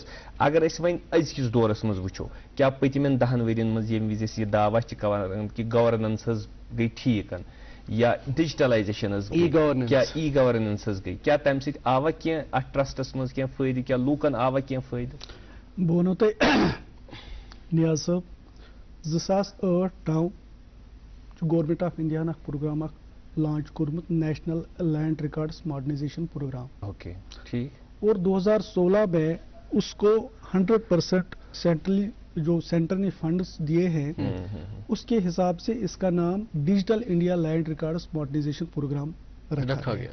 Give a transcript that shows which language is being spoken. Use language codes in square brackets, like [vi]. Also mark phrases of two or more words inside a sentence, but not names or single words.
[ks] اگر أسۍ وۄنۍ أزکِس دورَس منٛز وٕچھو کیٛاہ پٔتمٮ۪ن 10 ؤرۍیَن منٛز ییٚمہِ وِزِ أسۍ یہِ دعوا چھِ کران کہِ گورنَنس حظ گٔے ٹھیٖک یا ڈِجٹلایزیشن حظ کیٛاہ ای گورننس حظ گٔے کیٛاہ تَمہِ سۭتۍ آوا کینٛہہ اَتھ ٹرٛسٹَس منٛز کینٛہہ فٲیدٕ کیٛاہ لوٗکَن آوا کینٛہہ فٲیدٕ؟ بہٕ وَنو تۄہہِ نِیاز صٲب 2008-9 چھُ گورمنٹ آف انڈیاہن اکھ پروگرام اکھ لانچ کوٚرمُت نیشنل لینڈ ریکارڈس ماڈرنائزیشن پروگرام. [ur] اوکے ٹھیک. اور 2016 میں اس کو 100% سینٹرلی جو سینٹر نے فنڈس دیے ہیں اس کے حساب سے اس کا نام ڈیجیٹل انڈیا لینڈ ریکارڈس ماڈرنائزیشن پروگرام رکھا گیا.